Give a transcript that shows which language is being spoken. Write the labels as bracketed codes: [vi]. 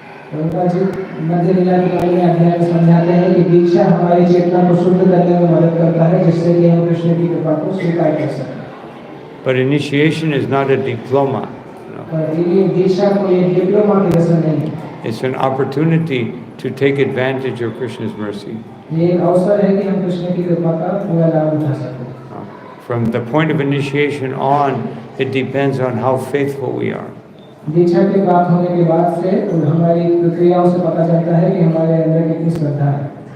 [hi] प्रभुपाद जी मध्य लीला के पहले अध्याय में समझाते हैं कि दीक्षा हमारी चेतना को शुद्ध करने में मदद करता है जिससे कि हम कृष्ण की कृपा को स्वीकार कर सकें। [en] But initiation is not a diploma. [hi] पर ये दीक्षा कोई डिप्लोमा की रस्म नहीं है। [en] It's an opportunity to take advantage of Krishna's mercy. [hi] ये एक अवसर है कि हम कृष्ण की कृपा का पूरा लाभ उठा सकें। [en] From the point of initiation on, it depends on how faithful we are. [hi] दीक्षा के प्राप्त होने के बाद से हमारी प्रक्रियाओं से पता चलता है कि हमारे अंदर कितनी श्रद्धा है।